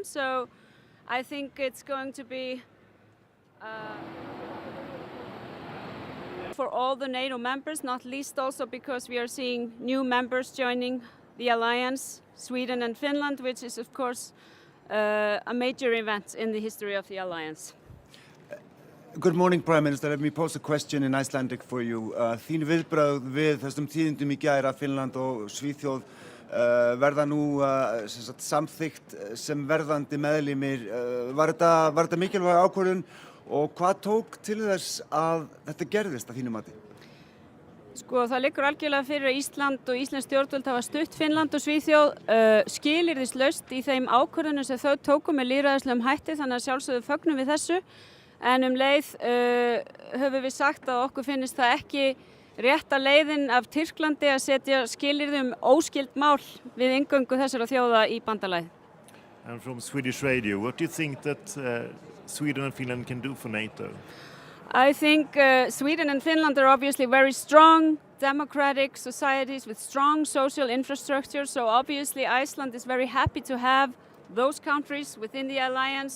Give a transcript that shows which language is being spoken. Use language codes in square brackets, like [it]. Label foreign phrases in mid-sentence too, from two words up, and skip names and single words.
[en] So I think it's going to be for all the NATO members, not least also because we are seeing new members joining the alliance, Sweden and Finland, which is of course a major event in the history of the alliance. Good morning, Prime Minister. Let me pose a question in Icelandic for you. [is] Þín viðbrögð við þessum tíðindum í gær að Finnland og Svíþjóð verða nú samþykkt sem verðandi meðlimir. Var þetta mikilvæg ákvörðun og hvað tók til þess að þetta gerðist að þínu mati? Sko það liggur algjörlega fyrir að Ísland og Íslensk stjórnvöld hafa stutt Finnland og Svíþjóð skilyrðislaust í þeim ákvörðunum sem þau tóku með lýðræðislegum hætti, þannig að sjálfsögðu fögnum við þessu. En leið höfum við sagt að okkur finnist það ekki rétta leiðin af Tyrklandi að setja skilyrði óskild mál við inngöngu þessara þjóða í bandalagið. [en] And from Swedish radio, what do you think that Sweden and Finland can do for NATO? I think Sweden and Finland are obviously very strong democratic societies with strong social infrastructure. So obviously Iceland is very happy to have those countries within the alliance.